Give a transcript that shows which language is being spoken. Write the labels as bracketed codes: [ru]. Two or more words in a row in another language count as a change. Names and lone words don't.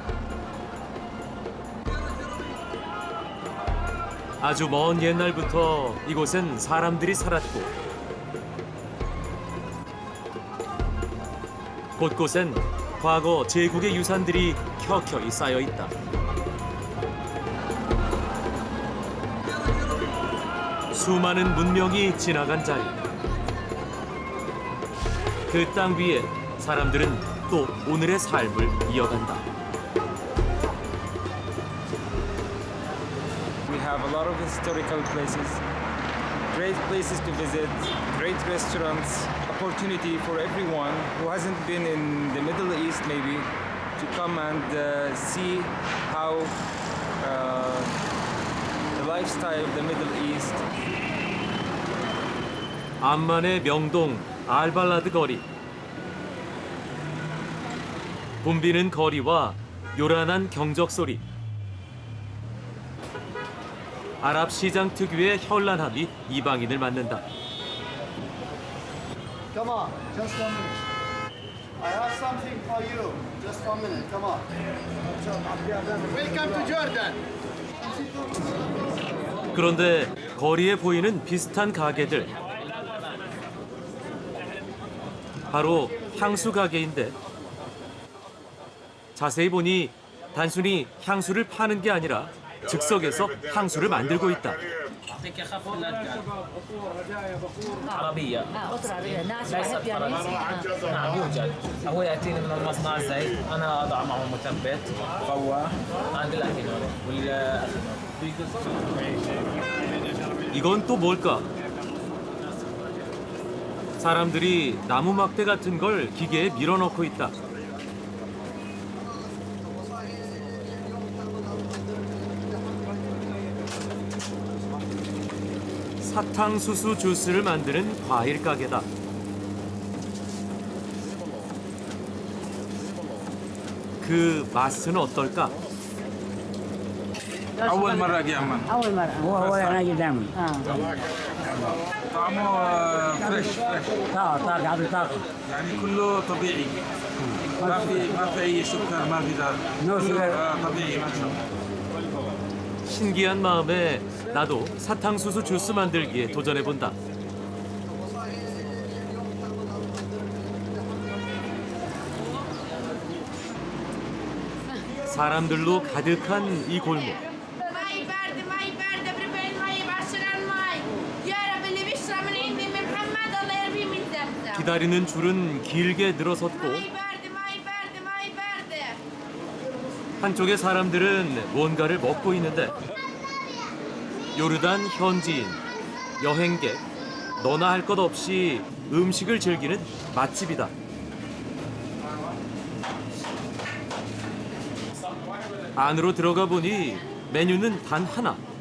[ko] 아주 먼 옛날부터 이곳엔 사람들이 살았고 곳곳엔 과거 제국의 유산들이 켜켜이 쌓여 있다. 수많은 문명이 지나간 자리. 그 땅 위에 사람들은 또 오늘의 삶을 이어간다. [en] We have a lot of historical places, great places to visit, great restaurants, opportunity for everyone who hasn't been in the Middle East maybe to come and see how the lifestyle of the Middle East. [ko] 암만의 명동 알발라드 거리. 붐비는 거리와 요란한 경적 소리. 아랍 시장 특유의 현란함이 이방인을 맞는다. [en] Come on, just 1 minute. I have something for you. Just 1 minute. Come on. Welcome to Jordan. [ko] 그런데 거리에 보이는 비슷한 가게들. 바로 향수 가게인데 자세히 보니 단순히 향수를 파는 게 아니라 즉석에서 향수를 만들고 있다. [ar] عربية أسرة عربية ناس ليست بحب يعني فرنسية نعم يوجد هو يأتيني من المصنع الزيت أنا أضع معه مثبت فواه عند الأكينول [ko] 이건 또 뭘까? 사람들이 나무 막대 같은 걸 기계에 밀어넣고 있다. 사탕수수 주스를 만드는 과일 가게다. 그 맛은 어떨까? [ar] أول مرة أجي عمان. أول مرة هو أنا أجي دائما طعمه فريش طاقة عطي طاقة يعني كله طبيعي. ما في أي سكر ما في ذا. [en] No sugar. [ar] طبيعي ما شاء الله. [ko] 신기한 마음에 나도 사탕수수 주스 만들기에 도전해본다. 사람들로 가득한 이 골목. [ar] مي باردة مي باردة بربع المي بعشر المي يا رب اللي بيشرب من عندي من محمد الله يربيه من زمزم [ko] 기다리는 줄은 길게 늘어섰고 [ar] مي باردة مي باردة مي باردة [ko] 한쪽의 사람들은 뭔가를 먹고 있는데 요르단 현지인, 여행객, 너나 할 것 없이 음식을 즐기는 맛집이다. 안으로 들어가 보니 메뉴는 단 하나.